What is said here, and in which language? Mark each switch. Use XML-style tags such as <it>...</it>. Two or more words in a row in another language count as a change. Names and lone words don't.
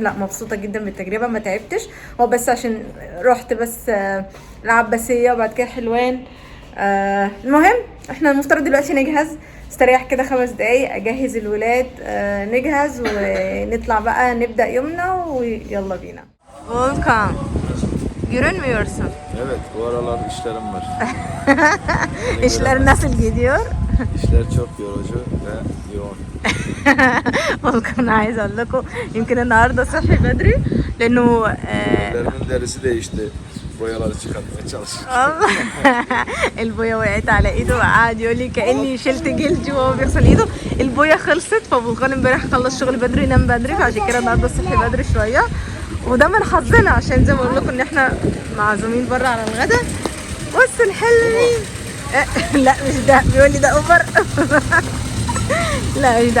<ar>لا مبسوطه جدا بالتجربه ما تعبتش، هو بس عشان رحت بس العباسيه وبعد كده حلوان. المهم احنا المفترض دلوقتي نجهز، استريح كده 5 دقايق اجهز الولاد، نجهز ونطلع بقى نبدأ يومنا ويلا بينا.</ar> <tr>Volkan, görünmüyorsun. Evet, bu aralar işlerim var. İşler nasıl gidiyor? İşler çok yorucu ve yoğun.</tr> <ar>Volkan عايز اقول لكم يمكن النهارده صحي بدري لانه</ar> <tr>Ellerimin derisi değişti. Boyaları çıkartmaya çalışıyorum.</tr> <ar>الله البويه وقعت على ايده وقعد يقول لي كاني شلت جلدي وهو بيغسل ايده. البويه خلصت ففولكان امبارح خلص شغل بدري نام بدري فعشان كده النهارده صحي بدري شويه. وده من حظنا عشان زي ما بقول لكم ان احنا معزومين بره على الغدا. بص الحلوين لا مش ده، بيقول لي ده اوبر لا مش ده.</ar>